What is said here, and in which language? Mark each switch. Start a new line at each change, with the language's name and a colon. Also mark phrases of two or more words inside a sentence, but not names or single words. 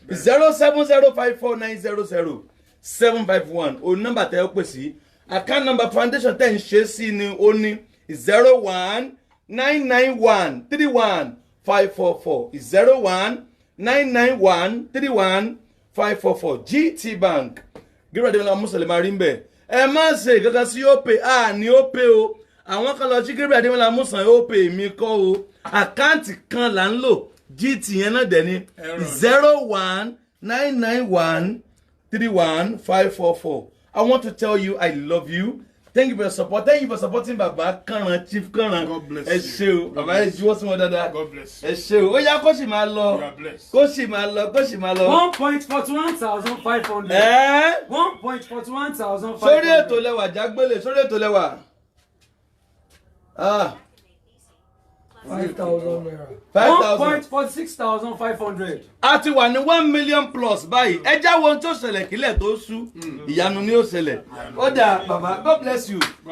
Yoruba: 07054900751 o nọ́mbà tẹ́ ẹ pè sí
English: account number foundation
Yoruba: tẹ́ ń ṣe sí ni ó ní 01991315544 01991315544 GT Bank Gebrrie Adémọ́lá Musalema rí ń bẹ̀. Ẹ má ṣe kankan sí Opay ní Opay o àwọn kan lọ sí Gebrrie Adémọ́lá Musalema Opay mi kọ́ o àkáǹtì kan là ń lò GT yẹn náà dẹ̀ ní 01991315544.
English: I want to tell you I love you. Thank you for your support. Thank you for supporting Baba Kanran, Chief Kanran. God bless you.
Yoruba: Ẹ ṣé o. Baba ẹ juwọ́ sí wọn dáadáa.
English: God bless you.
Yoruba: Ẹ ṣé o. Ó yá kó sì máa lọ.
English: You are blessed.
Yoruba: Kó sì máa lọ. 1,41,500. 1,41,500. Sórí ètò lẹ́wà jágbélé. Sórí ètò lẹ́wà. 5,000 naira. 1,46,500. A ti wà ní 1 million plus báyìí. Ẹ jáwọ́ ohun tó ṣẹlẹ̀ kílẹ̀ tó sú. Ìyanu ni ó ṣẹlẹ̀. Ó dà bàbá.
English: God bless you.